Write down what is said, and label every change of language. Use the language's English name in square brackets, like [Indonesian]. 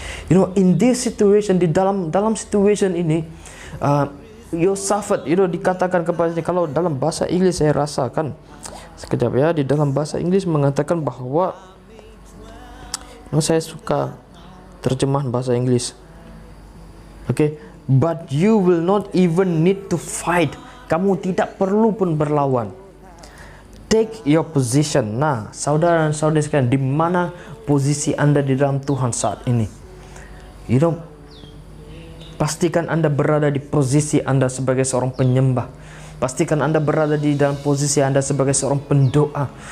[English] In this situation, [Indonesian] di dalam situation ini, Yosafat dikatakan kepadanya, kalau dalam bahasa Inggris saya rasakan, sekejap ya, di dalam bahasa Inggris mengatakan bahwa, saya suka terjemahan bahasa Inggris. [English] Okay, but you will not even need to fight. [Indonesian] Kamu tidak perlu pun berlawan. [English] Take your position. [Indonesian] Nah, saudara dan saudari sekalian, di mana posisi Anda di dalam Tuhan saat ini? Pastikan Anda berada di posisi Anda sebagai seorang penyembah. Pastikan Anda berada di dalam posisi Anda sebagai seorang pendoa.